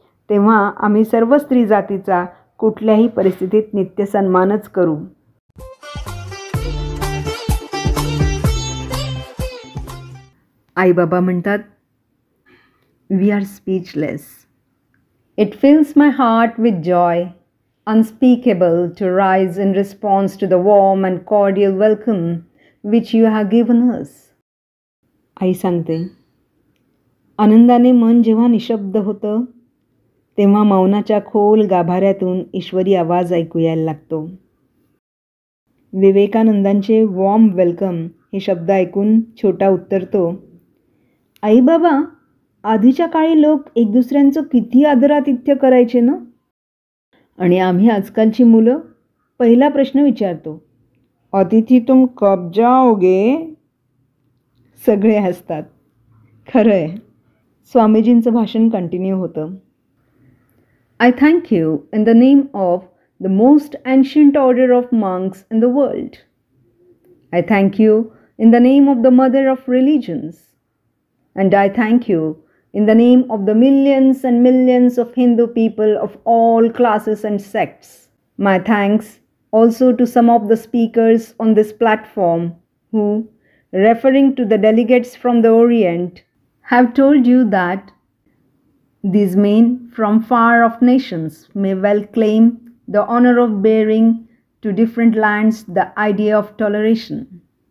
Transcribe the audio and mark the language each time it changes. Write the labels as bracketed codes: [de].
[mr] तेव्हा आम्ही सर्व स्त्री जातीचा कुठल्याही परिस्थितीत नित्य सन्मानच करू. आई बाबा म्हणतात, [en] We are speechless. It fills my heart with joy unspeakable to rise in response to the warm and cordial welcome which you have given us. [mr] आई सांगते, आनंदाने मन जेव्हा निशब्द होतं तेव्हा मौनाच्या खोल गाभाऱ्यातून ईश्वरी आवाज ऐकू यायला लागतो. विवेकानंदांचे [en] warm welcome [mr] हे शब्द ऐकून छोटा उत्तरतो, आई बाबा, आधीच्या काळी लोक एक दुसऱ्यांचं किती आदरातिथ्य करायचे ना. आणि आम्ही आजकालची मुलं पहिला प्रश्न विचारतो, [hi] अतिथी तुम कब जाओगे. [mr] सगळे हसतात. खरं आहे. स्वामीजींचं भाषण कंटिन्यू होतं. [en] I thank you in the name of the most ancient order of monks in the world. I thank you in the name of the mother of religions. And I thank you in the name of the millions and millions of Hindu people of all classes and sects. My thanks also to some of the speakers on this platform who, referring to the delegates from the Orient, have told you that these men from far-off nations may well claim the honor of bearing to different lands the idea of toleration.